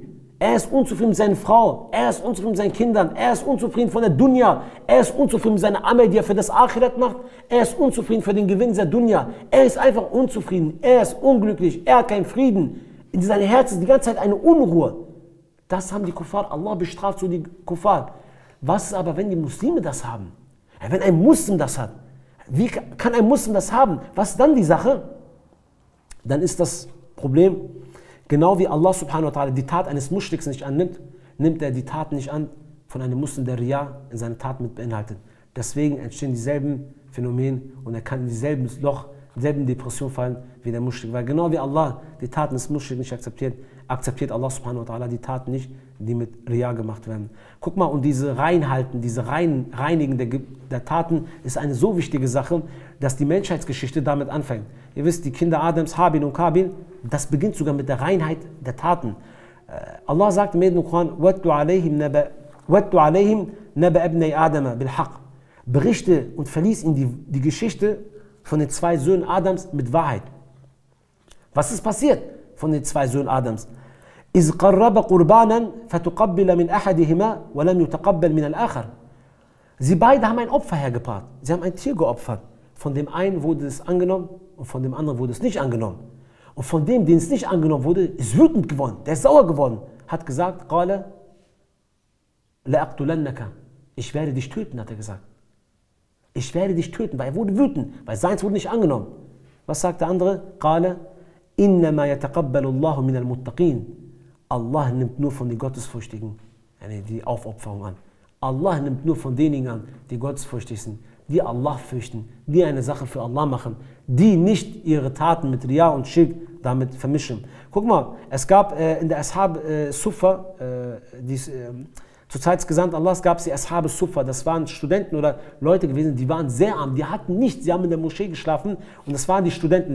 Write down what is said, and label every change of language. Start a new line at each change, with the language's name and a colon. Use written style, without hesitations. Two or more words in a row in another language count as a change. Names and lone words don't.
German: Er ist unzufrieden mit seiner Frau, er ist unzufrieden mit seinen Kindern, er ist unzufrieden von der Dunya, er ist unzufrieden mit seiner Amal, die er für das Akhirat macht, er ist unzufrieden für den Gewinn der Dunya, er ist einfach unzufrieden, er ist unglücklich, er hat keinen Frieden, in seinem Herzen ist die ganze Zeit eine Unruhe. Das haben die Kuffar, Allah bestraft so die Kuffar. Was ist aber, wenn die Muslime das haben? Wenn ein Muslim das hat, wie kann ein Muslim das haben? Was ist dann die Sache? Dann ist das Problem, genau wie
Arabic: الله سبحانه وتعالى
German: die Tat eines Muschriks nicht annimmt, nimmt er die Tat nicht an von einem Muslim, der Riya in seiner Tat mit beinhaltet. Deswegen entstehen dieselben Phänomene und er kann in dieselben Loch, dieselben Depression fallen wie der Muschrik. Weil genau wie Allah die Taten des Muschriks nicht akzeptiert, akzeptiert
Arabic: الله سبحانه وتعالى
German: die Taten nicht, die mit Riya gemacht werden. Guck mal, und diese Reinhalten, diese Reinigen der Taten ist eine so wichtige Sache, dass die Menschheitsgeschichte damit anfängt. Ihr wisst, die Kinder Adams, Habil und Kabil, das beginnt sogar mit der Reinheit der Taten. Allah sagt im Koran,
Arabic: وَاتْلُ عَلَيْهِمْ نَبَأَ ابْنَيْ آدَمَ بِالْحَقِّ.
German: Berichte und verlies ihnen die Geschichte von den zwei Söhnen Adams mit Wahrheit. Was ist passiert von den zwei Söhnen Adams?
Arabic: إِذْ قَرَّبَ قُرْبَانًا فَتُقَبِّلَ مِنْ أَحَدِهِمَا وَلَمْ يُتَقَبَّلْ مِنَ الْآخَرِ.
German: Sie beide haben ein Opfer hergebracht. Sie haben ein Tier geopfert. Von dem einen wurde es angenommen und von dem anderen wurde es nicht angenommen. Und von dem, den es nicht angenommen wurde, ist wütend geworden. Der ist sauer geworden. Hat gesagt,
Arabic: قَالَ لَأَقْتُلَنَّكَ.
German: Ich werde dich töten, hat er gesagt. Ich werde dich töten, weil er wurde wütend, weil seins wurde nicht angenommen. Was sagt der andere?
Arabic: قَالَ إِنَّمَا يَتَقَبَّلُ اللَّهُ مِنَ الْمُتَّقِينَ.
German: Allah nimmt nur von den Gottesfürchtigen die Aufopferung an. Allah nimmt nur von denjenigen an, die gottesfürchtig sind, die Allah fürchten, die eine Sache für Allah machen, die nicht ihre Taten mit Riya und Schirk damit vermischen. Guck mal, es gab in der Ashab Suffa, zur Zeit des Gesandten Allahs gab es die Ashab Suffa, das waren Studenten oder Leute gewesen, die waren sehr arm, die hatten nichts, sie haben in der Moschee geschlafen und das waren die Studenten.